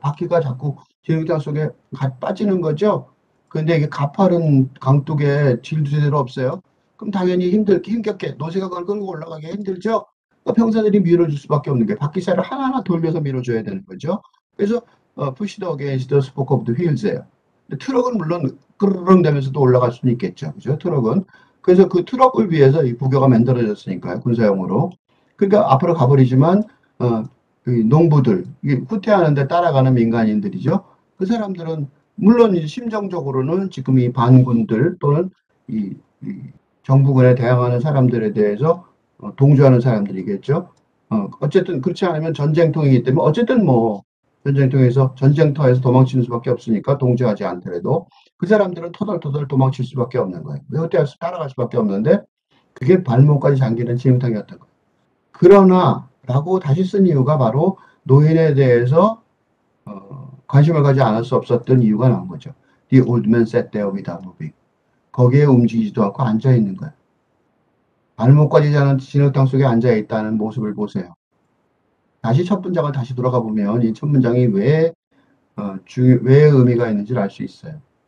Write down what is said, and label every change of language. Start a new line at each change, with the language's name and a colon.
Korean: 바퀴가 자꾸 진흙탕 속에 빠지는 거죠. 근데 이게 가파른 강둑에 질도 제대로 없어요. 그럼 당연히 힘겹게 노새가 그걸 끌고 올라가기 힘들죠. 그러니까 병사들이 밀어줄 수밖에 없는 게 바퀴살을 하나하나 돌려서 밀어줘야 되는 거죠.
English: 그래서 push the against the spoke of the wheels예요.
Korean: 트럭은 물론 ቅ르릉 되면서도 올라갈 수는 있겠죠. 그죠? 트럭은. 그래서 그 트럭을 위해서 이 부교가 만들어졌으니까요. 군사용으로. 그러니까 앞으로 가버리지만 그 농부들, 후퇴하는데 따라가는 민간인들이죠. 그 사람들은 물론 이제 심정적으로는 지금 이 반군들 또는 이 정부군에 대항하는 사람들에 대해서 동조하는 사람들이겠죠. 어쨌든 그렇지 않으면 전쟁통이기 때문에 어쨌든 뭐 전쟁터에서 도망치는 수밖에 없으니까 동조하지 않더라도 그 사람들은 터덜터덜 도망칠 수밖에 없는 거예요. 후퇴해서 따라갈 수밖에 없는데 그게 발목까지 잠기는 진흙탕이었던 거예요. 그러나 라고 다시 쓴 이유가 바로 노인에 대해서 관심을 가지 않을 수 없었던 이유가 나온 거죠.
English: The old man sat there without moving.
Korean: 거기에 움직이지도 않고 앉아 있는 거예요. 발목까지 자는 진흙탕 속에 앉아 있다는 모습을 보세요. 다시 첫 문장을 다시 돌아가 보면 이 첫 문장이 왜 의미가 있는지를 알 수 있어요.